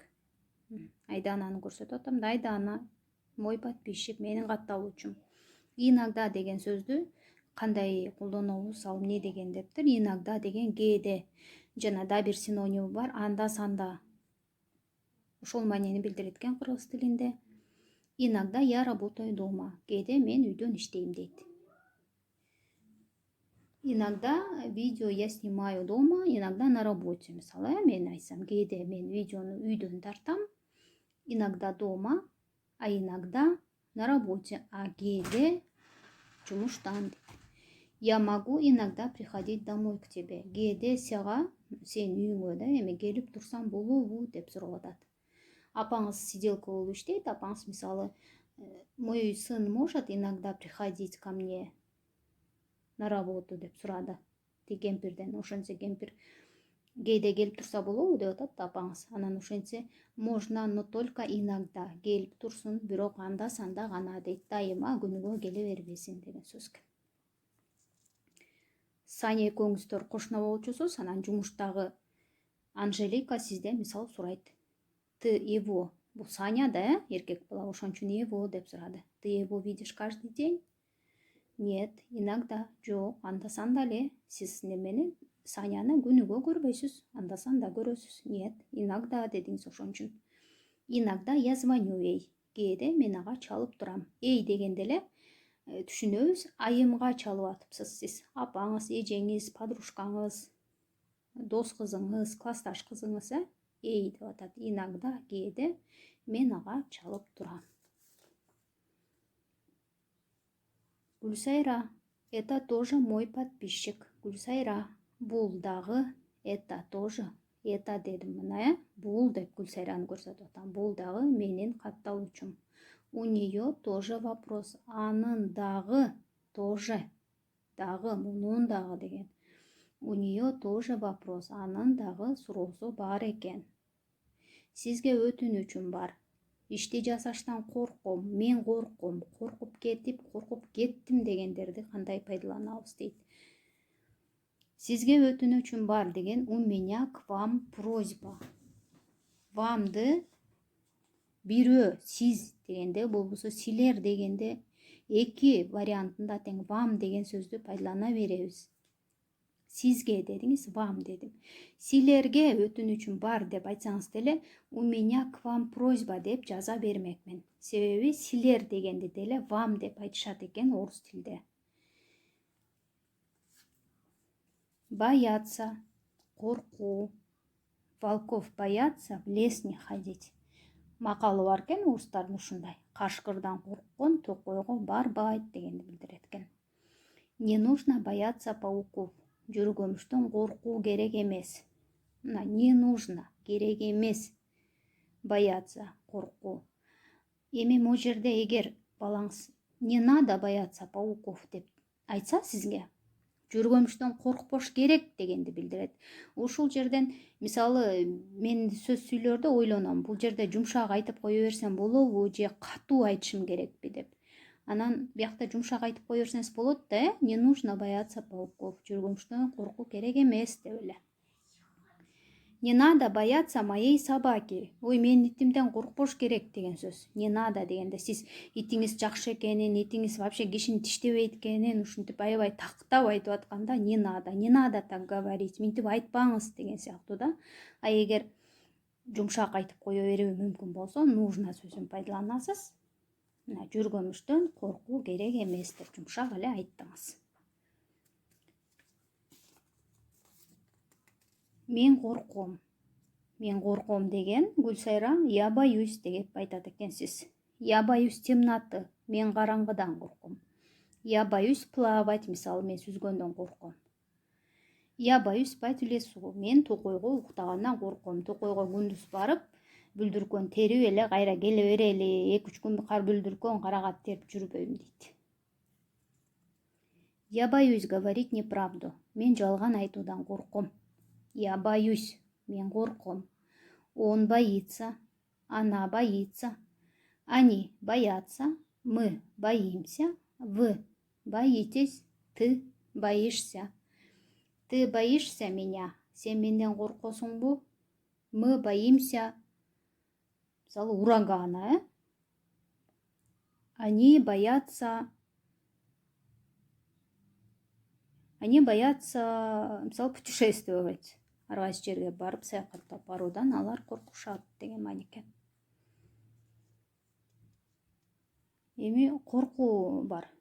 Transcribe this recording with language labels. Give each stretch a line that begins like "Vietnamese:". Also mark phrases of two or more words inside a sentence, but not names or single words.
Kyrgyz: Айдананы көрсөтүп атам. Айдана
Russian: мой подписчик,
Kyrgyz: менин катталуучум. Иногда деген сөздү кандай колдонобуз, ал эмне деген дептир? Иногда деген кээде жана да бир синоними бар, анда санда. Ошол маанини билдирет экен кыргыз тилинде.
Russian: Иногда я работаю дома.
Kyrgyz: Кээде мен үйдөн иштейм дейт.
Russian: Иногда видео я снимаю дома, иногда на работе.
Kyrgyz: Мисалы, мен айтсам, кээде мен видеону үйдөн тартам,
Russian: иногда дома, а иногда на работе, а
Kyrgyz: кээде жумуштан.
Russian: Я могу иногда приходить домой к тебе.
Kyrgyz: Кээде сага, сен үйүңө да эме келип турсам болобу деп сурап атат. Апаңыз сиделка болуп иштейт, апаңыз мисалы,
Russian: мой сын может иногда приходить ко мне на работу
Kyrgyz: деп сурады кемпирден. Ошентсе кемпир кээде келип турса болобу деп атат апаңыз. Анан ошентсе
Russian: можно, но только иногда
Kyrgyz: келип турсун, бирок анда санда гана дейт. Дайыма күнүгө келе бербесин деген сөз. Саня экөөңүздөр кошуна болчусуз, анан жумуштагы Анжелика сизден мисал сурайт.
Russian: Ты его,
Kyrgyz: бул Саня да, эркек бала, ошон үчүн его деп сурады.
Russian: Ты его видишь каждый день? Нет, иногда,
Kyrgyz: жок, анда санда эле. Сиз немени Саняны күнүгө көрбөйсүз, анда санда көрөсүз.
Russian: Нет, иногда
Kyrgyz: дедиңиз, ошон үчүн.
Russian: Иногда я звоню ей.
Kyrgyz: Кээде мен ага чалып турам. Эй дегенде эле түшүнөбүз, айымга чалып атыпсыз сиз. Апаңыз, эжеңиз, подружкаңыз, дос кызыңыз, классташ кызыңыз, эй деп атат. Иногда кээде мен ага чалып турам. Гүлсайра,
Russian: это тоже мой подписчик.
Kyrgyz: Гүлсайра, бул дагы,
Russian: это тоже, это
Kyrgyz: дедим мына, бул деп Гүлсайраны көрсөтүп атам. Бул дагы менин катталуучум.
Russian: У нее тоже вопрос.
Kyrgyz: Анын дагы, тоже, дагы, мунун дагы деген.
Russian: У нее тоже вопрос.
Kyrgyz: Анын дагы суроосу бар экен. Сизге өтүнүчүм бар. Ишти жасаштан корком, мен корком, коркуп кеттим дегендерди кандай пайдаланабыз дейт. Сизге өтүнүчүм бар деген,
Russian: у меня к вам просьба.
Kyrgyz: Вамды бирөө, сиз дегенде, болбосо силер дегенде эки вариантында тең вам деген сөздү пайдалана беребиз. Сизге дедиңиз, вам дедим. Силерге өтүнүчүм бар деп айтсаңыз деле,
Russian: у меня к вам просьба
Kyrgyz: деп жаза бермекмин. Себеби силер дегенде деле вам деп айтышат экен орус тилде. Бояться, коркуу.
Russian: Волков боятся в лес не ходить.
Kyrgyz: Макалы бар экен орустардын ушундай. Кашкырдан корккон токойго барбайт дегенди билдирет экен.
Russian: Не нужно бояться пауков.
Kyrgyz: Жүргөмүштөн коркуу керек эмес.
Russian: Не нужно,
Kyrgyz: керек эмес. Бояться, коркуу. Эми могу жерде эгер балаңыз
Russian: не надо бояться пауков
Kyrgyz: деп айтса сизге, жүргөмүштөн коркпош керек дегенди билдирет. Ушул жерден мисалы мен сөз сүйлөрдө ойлоном, бул жерде жумшак айтып кое берсем болобу же катуу айтышым керекпи деп. Анан биякта жумшак айтып кое берсеңиз болот да,
Russian: не нужно бояться пауков.
Kyrgyz: Жүргөмүштөн коркуу керек эмес деп эле.
Russian: Не надо бояться моей собаки.
Kyrgyz: Ой, менин итимден коркпош керек деген сөз.
Russian: Не надо
Kyrgyz: дегенде сиз итиңиз жакшы экенин, итиңиз вообще кишини тиштебейт экенин ушинтип аябай тактап айтып атканда
Russian: не надо так говорить,
Kyrgyz: минтип айтпаңыз деген сыяктуу да. А эгер жумшак айтып кое берүү мүмкүн болсо, нужно сөзүн пайдаланасыз. Жүргөмүштөн коркуу керек эмес деп жумшак эле айттыңыз. Мен корком. Мен корком деген Гүлсайра
Russian: я боюсь
Kyrgyz: деп айтат экенсиз.
Russian: Я боюсь темноты.
Kyrgyz: Мен караңгыдан корком.
Russian: Я боюсь плавать,
Kyrgyz: мисалы мен сүзгөндөн корком.
Russian: Я боюсь спать в лесу.
Kyrgyz: Мен токойго уктагандан корком. Токойго күндүз барып, бүлдүркөн терип эле кайра келе берели, 2-3 күн бүлдүркөн карагат терип жүрбөйм дейт.
Russian: Я боюсь говорить неправду.
Kyrgyz: Мен жалган айтуудан корком.
Russian: Я боюсь.
Kyrgyz: Мен корком.
Russian: Он боится. Она боится. Они боятся. Мы боимся. Вы боитесь. Ты боишься. Ты боишься меня?
Kyrgyz: Сен менден коркосуңбу?
Russian: Мы боимся, мисалы, урагана, Они боятся, мисалы, путешествовать.
Kyrgyz: Ар кайсы жерге барып саякаттап баруудан алар коркушат деген маани экен. Эми коркуу бар.